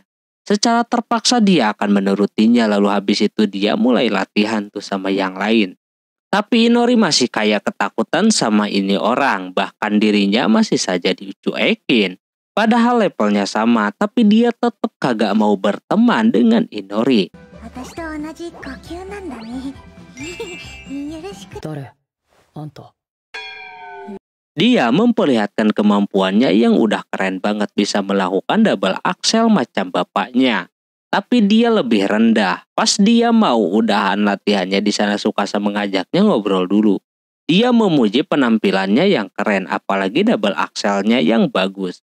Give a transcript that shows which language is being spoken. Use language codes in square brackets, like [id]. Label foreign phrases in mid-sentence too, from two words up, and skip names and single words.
[id] Secara terpaksa dia akan menurutinya, lalu habis itu dia mulai latihan tuh sama yang lain. Tapi Inori masih kayak ketakutan sama ini orang, bahkan dirinya masih saja dicuekin. Padahal levelnya sama, tapi dia tetap kagak mau berteman dengan Inori. [ja] 私と同じ呼吸なんだねよろしく誰あんた [id] Dia memperlihatkan kemampuannya yang udah keren banget, bisa melakukan [en] double axel [id] macam bapaknya. Tapi dia lebih rendah. Pas dia mau udahan latihannya di sana, Tsukasa mengajaknya ngobrol dulu. Dia memuji penampilannya yang keren, apalagi [en] double axelnya [id] yang bagus.